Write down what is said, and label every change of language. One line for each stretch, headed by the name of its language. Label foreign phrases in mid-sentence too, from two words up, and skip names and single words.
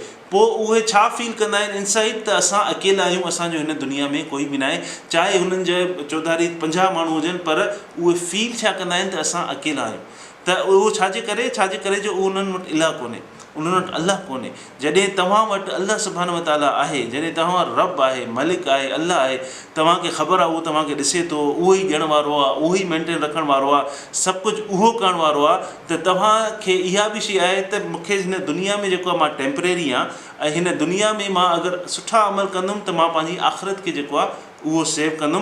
Sindhi: पोइ उहे छा फील कंदा आहिनि इनसाइड? त असां अकेला आहियूं, असांजो हिन दुनिया में कोई बि न आहे। चाहे हुननि जे चौधारी 50 माण्हू हुजनि, पर उहे फील छा कंदा आहिनि? त असां अकेला आहियूं। त उहो छाजे करे? छाजे करे जो उन्हनि वटि इलाह कोन्हे, उन्हनि वटि अलाह कोन्हे। जॾहिं तव्हां वटि अलाह
Arabic: سبحانه وتعالى
Sindhi: आहे, जॾहिं तव्हां रब आहे, मलिक आहे, अलाह आहे, तव्हांखे ख़बर आहे उहो तव्हांखे ॾिसे थो, उहो ई ॾियण वारो आहे, उहो ई मेंटेन रखण वारो आहे, सभु कुझु उहो करण वारो आहे, त तव्हांखे इहा बि शइ आहे त मूंखे हिन दुनिया में जेको आहे मां टेम्परेरी आहियां, ऐं हिन दुनिया में मां अगरि सुठा अमल कंदुमि त मां पंहिंजी आख़िरत खे जेको आहे उहो सेव कंदुमि।